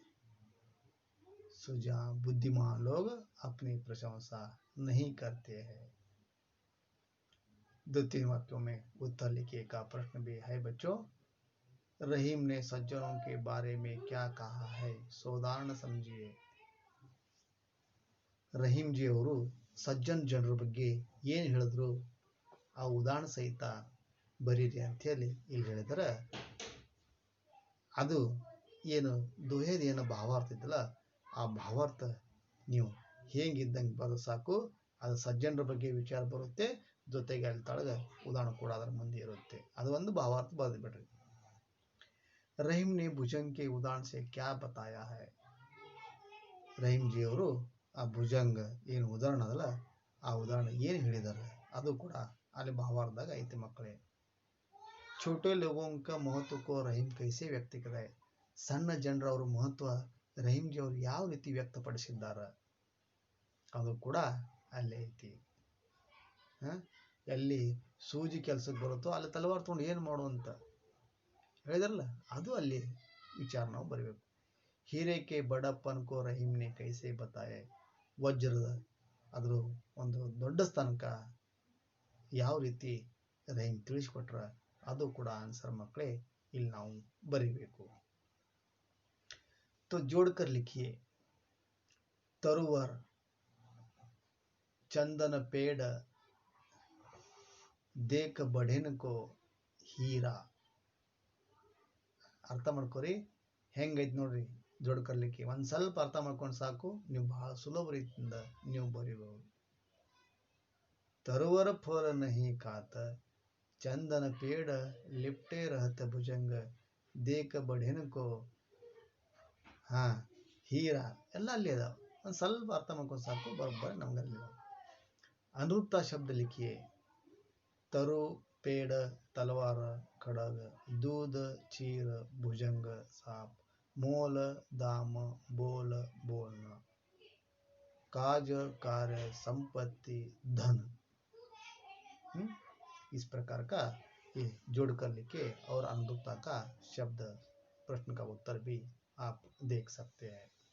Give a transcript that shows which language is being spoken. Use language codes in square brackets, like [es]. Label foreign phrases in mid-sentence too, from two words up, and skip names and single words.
[hi] सुजान बुद्धिमान लोग अपनी प्रशंसा नहीं करते हैं. 2-3 वाक्यों में उत्तर लिखिए का प्रश्न भी है बच्चों. रहीम ने सज्जनों के बारे में क्या कहा है? सोदान समझिए. [kn] रहीम जी ಅವರು ಸಜ್ಜನ ಜನರ ಬಗ್ಗೆ ಏನು ಹೇಳಿದ್ರು ಆ ಉದಾಹರಣೆ ಸಹಿತ ಬರೀರಿ ಅಂಥೇಳಿ ಇಲ್ಲಿ ಹೇಳಿದ್ರೆ, ಅದು ಏನು ದೋಹೆದ ಏನು ಭಾವಾರ್ಥ ಇದ್ದಲ್ಲ ಆ ಭಾವಾರ್ಥ ನೀವು ಹೇಗಿದ್ದಂಗೆ ಬರೋದು ಸಾಕು. ಅದು ಸಜ್ಜನರ ಬಗ್ಗೆ ವಿಚಾರ ಬರುತ್ತೆ, ಜೊತೆಗೆ ಅಲ್ಲಿ ತಳಗ ಉದಾಹರಣೆ ಕೂಡ ಅದರ ಮುಂದೆ ಇರುತ್ತೆ. ಅದು ಒಂದು ಭಾವಾರ್ಥ ಬರೆದು ಬಿಡ್ರಿ. [hi] रहीम ने भुजंग के उदाहरण से क्या बताया है? [kn] ರಹೀಮ್ ಜಿ ಅವರು ಆ ಭುಜಂಗ ಏನು ಉದಾಹರಣೆ ಅದಲ್ಲ ಆ ಉದಾಹರಣೆ ಏನು ಹೇಳಿದ್ದಾರೆ ಅದು ಕೂಡ ಅಲ್ಲಿ ಭಾವಾರ್ಥದಾಗ ಐತಿ ಮಕ್ಕಳೇ. [hi] छोटे लोगों का महत्व को रहीम कैसे व्यक्त करे? [kn] ಸಣ್ಣ ಜನರವರ ಮಹತ್ವ ರಹೀಮ್ ಜಿ ಅವರು ಯಾವ ರೀತಿ ವ್ಯಕ್ತಪಡಿಸಿದ್ದಾರೆ ಅದು ಕೂಡ ಅಲ್ಲೇ ಐತಿ. ಎಲ್ಲಿ ಸೂಜಿ ಕೆಲಸಕ್ಕೆ ಬರುತ್ತೋ ಅಲ್ಲಿ ತಲವಾರು ತಗೊಂಡು ಏನು ಮಾಡುವಂತ ಹೇಳಿದ್ರಲ್ಲ, ಅದು ಅಲ್ಲಿ ವಿಚಾರ ನಾವು ಬರಬೇಕು. [hi] हीरे के बड़प्पन को रहीम ने कैसे बताए? [kn] ವಜ್ರದ ಅದ್ರ ಒಂದು ದೊಡ್ಡ ಸ್ಥಾನಕ ಯಾವ ರೀತಿ ರಹೀಮ್ ತಿಳಿಸ್ಕೊಟ್ರ ಅದು ಕೂಡ ಆನ್ಸರ್ ಮಕ್ಕಳೇ ಇಲ್ಲಿ ನಾವು ಬರೀಬೇಕು. [hi] तो जोड़कर लिखिए, तरुवर, चंदन पेड़, देख बढ़ेन को हीरा. [kn] ಅರ್ಥ ಮಾಡ್ಕೊರಿ ಹೆಂಗೈತಿ ನೋಡ್ರಿ ಜೋಡ್ಕರ್ಲಿಕ್ಕೆ. ಒಂದು ಸ್ವಲ್ಪ ಅರ್ಥ ಮಾಡ್ಕೊಂಡು ಸಾಕು, ನೀವು ಬಹಳ ಸುಲಭ ರೀತಿಯಿಂದ ನೀವು ಬರೀಬಹುದು. [hi] तरुवर फल नहिं खात, चंदन पेड़ लिपटे रहत भुजंग, देख बढ़ेन को हीरा. [kn] ಎಲ್ಲ ಅಲ್ಲಿ ಅದಾವ, ಒಂದು ಸ್ವಲ್ಪ ಅರ್ಥ ಮಾಡ್ಕೊಂಡು ಸಾಕು, ಬರೋಬ್ಬರಿ ನಮ್ಗೆ ಅಲ್ಲಿ ಅದಾವ. [hi] अनुक्त शब्द लिखिए, तरु पेड़ तलवार खड़ग, दूध चीर भुजंग साप, मोल दाम बोल बोलना, काज कार्य संपत्ति धन. इस प्रकार का ये जोड़ कर लिखे और अनुक्ता का शब्द प्रश्न का उत्तर भी आप देख सकते हैं.